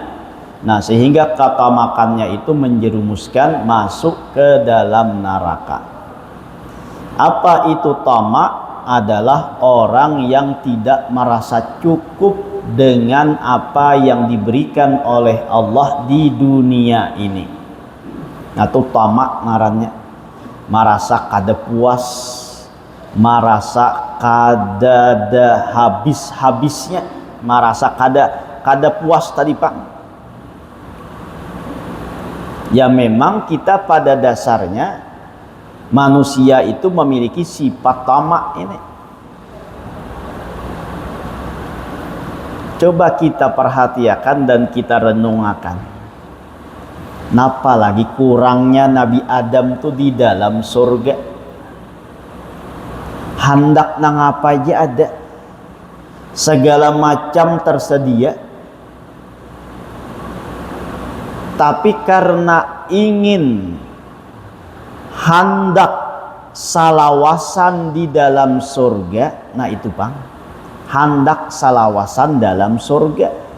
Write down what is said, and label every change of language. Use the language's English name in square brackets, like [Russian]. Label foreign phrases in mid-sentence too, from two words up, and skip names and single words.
[Indonesian] Nah, sehingga ketamakannya itu menjerumuskan masuk ke dalam neraka. Apa itu tamak? Adalah orang yang tidak merasa cukup dengan apa yang diberikan oleh Allah di dunia ini. [Banjar] Nah, itu tamak ngarannya. Merasa kada puas, merasa kada habis-habisnya, merasa kada puas tadi Pak. [Indonesian] Ya memang kita pada dasarnya manusia itu memiliki sifat tamak ini. Coba kita perhatikan dan kita renungkan. [Banjar] Napa lagi kurangnya Nabi Adam tuh di dalam surga. Hendak nang apa aja ada. [Indonesian] Segala macam tersedia. [Banjar] Tapi karena ingin hendak salawasan di dalam surga, nah itu Bang, hendak salawasan dalam surga.